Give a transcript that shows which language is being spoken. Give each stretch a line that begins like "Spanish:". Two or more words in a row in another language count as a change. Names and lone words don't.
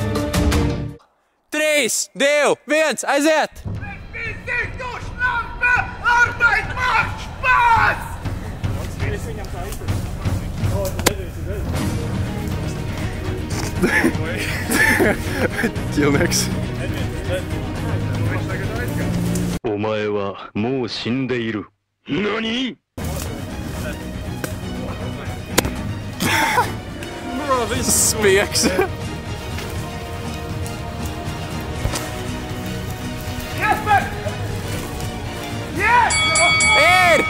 Latvian: 3, 2, 1, aiziet! Ķilnieks.
Japanese: お前はもう死んでいる。何?
Latvian: Spiegs. Ir!